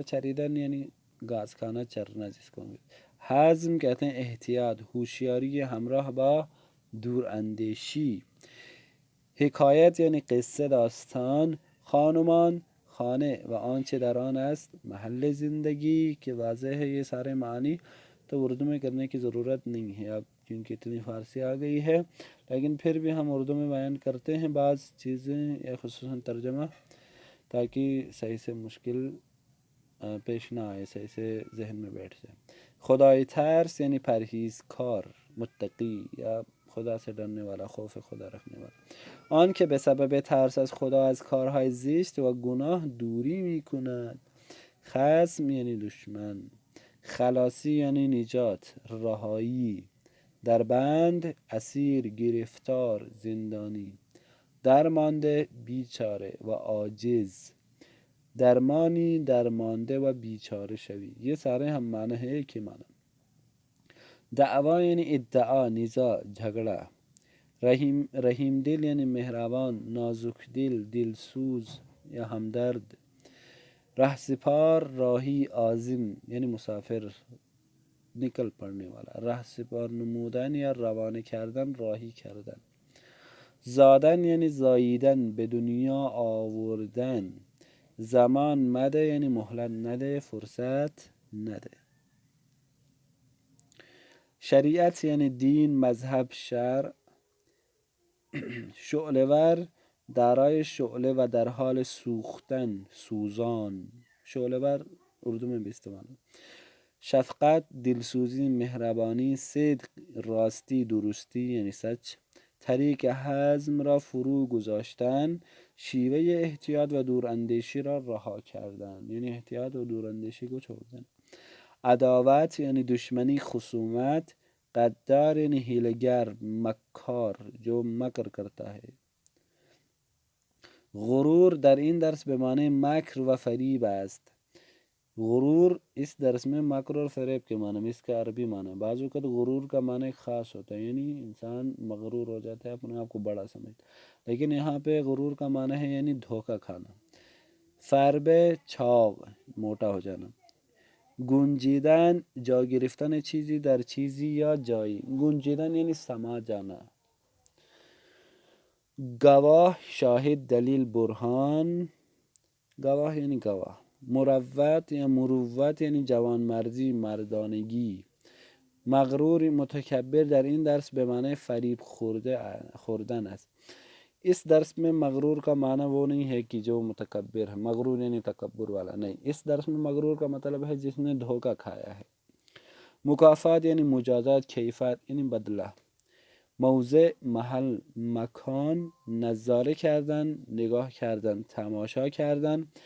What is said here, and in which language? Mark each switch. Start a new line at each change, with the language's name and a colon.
Urdu: چریدن یعنی گاز کھانا، چرنا جس کو. حزم کہتے ہیں احتیاط، ہوشیاری
Persian: همراه با دور اندیشی. حکایت یعنی قصه، داستان. خانمان خانه و آنچه در آن است محل زندگی.
Urdu: کہ واضح ہے یہ سارے معنی تو اردو میں کرنے کی ضرورت نہیں ہے اب، کیونکہ اتنی فارسی آ گئی ہے. لیکن پھر بھی ہم اردو میں بیان کرتے ہیں بعض چیزیں، یا خصوصاً ترجمہ، تاکہ صحیح سے مشکل پیش نہ آئے، صحیح سے ذہن میں بیٹھ جائے. خدای ترس یعنی پرہیزکار، متقی یا خدا سے ڈرنے والا، خوف خدا رکھنے والا.
Persian: آن که به سبب ترس از خدا از کارهای زشت و گناه دوری می کند. خصم یعنی دشمن. خلاصی یعنی نجات، رهایی. در بند اسیر، گرفتار، زندانی. درمانده بیچاره و عاجز. درمانی درمانده و بیچاره شوی.
Urdu: یہ سارے ہم معنی ہے ایک ہی معنی.
Persian: دعوا یعنی ادعا، نزاع، جھگڑا. رحیم دل یعنی مہربان، نازک دل، دلسوز یا ہمدرد.
Urdu: رهسپار راہی، عازم یعنی مسافر، نکل پڑنے والا.
Persian: رهسپار نمودن یا روانه کردن، راہی کردن. زادن یعنی زاییدن، به دنیا آوردن. زمان مده یعنی مهلت نده، فرصت نده. شریعت یعنی دین، مذهب، شرع. شعله‌ور دارای شعله و در حال سوختن، سوزان.
Urdu: شعله‌ور اردو میں بھی استعمال ہے.
Persian: شفقت دلسوزی، مہربانی. صدق راستی، درستی یعنی سچ. طریق حزم را فرو گذاشتن. شیوه احتیاط و دوراندیشی را رها کردن، یعنی احتیاط و دوراندیشی کو چھوڑ. عداوت یعنی دشمنی، خصومت. قدار یعنی حیله‌گر، مکار،
Urdu: جو مکر کرتا ہے.
Persian: غرور در این درس به معنی مکر و فریب است.
Urdu: غرور اس درس میں مکر اور فریب کے معنی میں، اس کا عربی معنی. بعض اوقات غرور کا معنی خاص ہوتا ہے، یعنی انسان مغرور ہو جاتا ہے، اپنے آپ کو بڑا سمجھتا. لیکن یہاں پہ غرور کا معنی ہے یعنی دھوکہ کھانا. فربه چاق، موٹا ہو جانا.
Persian: گنجیدن جا گرفتن چیزی در چیزی یا جایی.
Urdu: گنجیدن یعنی سما جانا.
Persian: گواه شاهد، دلیل، برهان. گواه یعنی گواه. مروت یا مروت یعنی جوانمردی، مردانگی. مغرور متکبر در این درس به معنی فریب خوردن است.
Urdu: اس درس میں مغرور کا معنی وہ نہیں ہے کہ جو متکبر ہے، مغرور یعنی تکبر والا نہیں. اس درس میں مغرور کا مطلب ہے جس نے دھوکہ کھایا ہے.
Persian: مکافات یعنی مجازات، کیفیت یعنی بدلہ. موضع محل، مکان. نظاره کردن نگاه کردن، تماشا کردن.